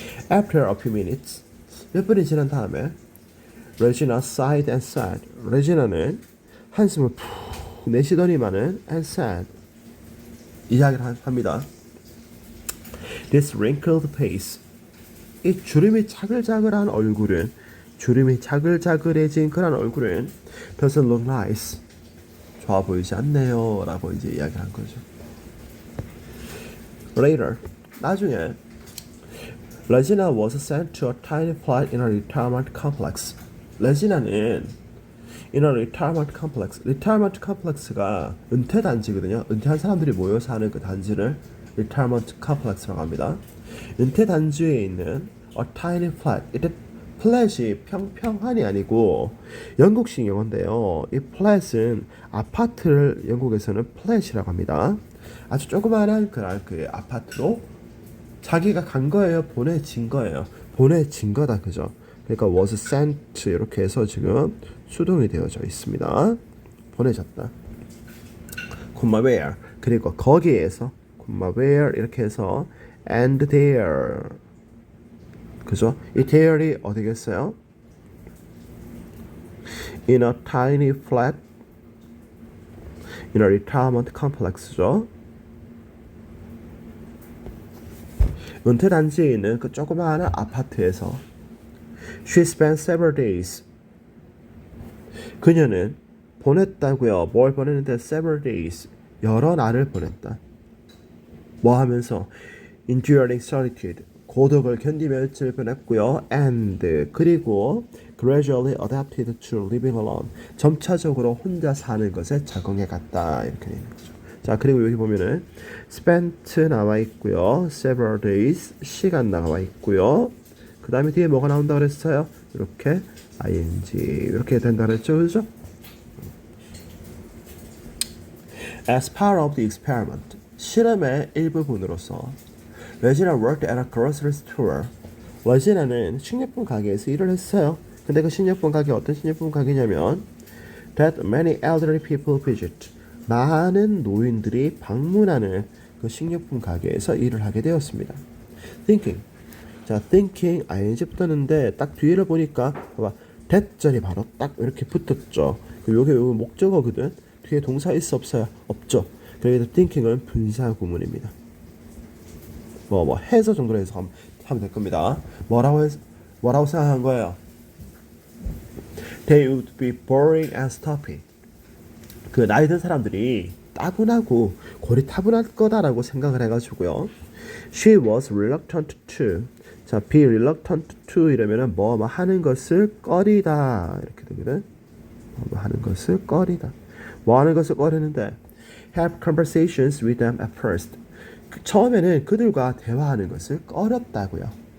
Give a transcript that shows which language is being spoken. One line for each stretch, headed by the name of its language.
English: After a few minutes
Korean: 몇 분이 지난 다음에
English: Regina sighed and said
Korean: 레지나는 한숨을 푹 내쉬더니만은
English: and said
Korean: 이야기를 합니다.
English: This wrinkled face
Korean: 이 주름이 자글자글한 얼굴은 주름이 자글자글해진 그런 얼굴은
English: doesn't look nice
Korean: 좋아 보이지 않네요 라고 이제 이야기를 한 거죠.
English: Later
Korean: 나중에
English: 레지나 was sent to a tiny flat in a retirement complex. 레지나는 in a retirement complex.
Korean: retirement complex가 은퇴 단지거든요. 은퇴한 사람들이 모여 사는 그 단지를 retirement complex라고 합니다. 은퇴 단지에 있는
English: a tiny flat.
Korean: 이때 플랫이 평평한이 아니고 영국식 영어인데요. 이 플랫은 아파트를 영국에서는 플랫이라고 합니다. 아주 조그마한 그 아파트로 자기가 간 거예요? 보내진 거예요? 보내진 거다. 그죠? 그러니까
English: was sent
Korean: 이렇게 해서 지금 수동이 되어져 있습니다. 보내졌다. where 그리고 거기에서 where 이렇게 해서
English: and there
Korean: 그죠? 이 there이 어디겠어요?
English: In a tiny flat in a retirement complex죠.
Korean: 은퇴 단지에 있는 그 조그마한 아파트에서
English: She spent several days.
Korean: 그녀는 보냈다고요. 뭘 보냈는데
English: several days.
Korean: 여러 날을 보냈다. 뭐 하면서
English: enduring solitude.
Korean: 고독을 견디며 일주일 보냈고요.
English: And
Korean: 그리고
English: gradually adapted to living alone.
Korean: 점차적으로 혼자 사는 것에 적응해 갔다. 이렇게 되는 거죠. 자, 그리고 여기 보면은 spent 나와 있고요. several days 시간 나와 있고요. 그 다음에 뒤에 뭐가 나온다고 그랬어요? 이렇게 ing 이렇게 된다고 그랬죠, 그죠?
English: As part of the experiment
Korean: 실험의 일부분으로서
English: 레지나 worked at a grocery store.
Korean: 레지나는 식료품 가게에서 일을 했어요. 근데 그 식료품 가게 어떤 식료품 가게냐면
English: that many elderly people visit.
Korean: 많은 노인들이 방문하는 그 식료품 가게에서 일을 하게 되었습니다.
English: Thinking.
Korean: 자, thinking ing 붙었는데 딱 뒤를 보니까 봐봐 that절이 바로 딱 이렇게 붙었죠. 요게 목적어거든. 뒤에 동사 있어 없어요? 없죠. 그래서 thinking은 분사 구문입니다. 뭐 해서 정도로 해서 하면 될 겁니다. 뭐라고 생각한 거예요?
English: They would be boring and stuffy.
Korean: 그 나이 든 사람들이 따분하고 고리타분할 거다라고 생각을 해가지고요.
English: She was reluctant to.
Korean: 자,
English: be reluctant to
Korean: 이러면은 뭐 하는 것을 꺼리다 이렇게 되거든. 뭐 하는 것을 꺼리다. 뭐 하는 것을 꺼리는데
English: have conversations with them at first.
Korean: 처음에는 그들과 대화하는 것을 꺼렸다고요.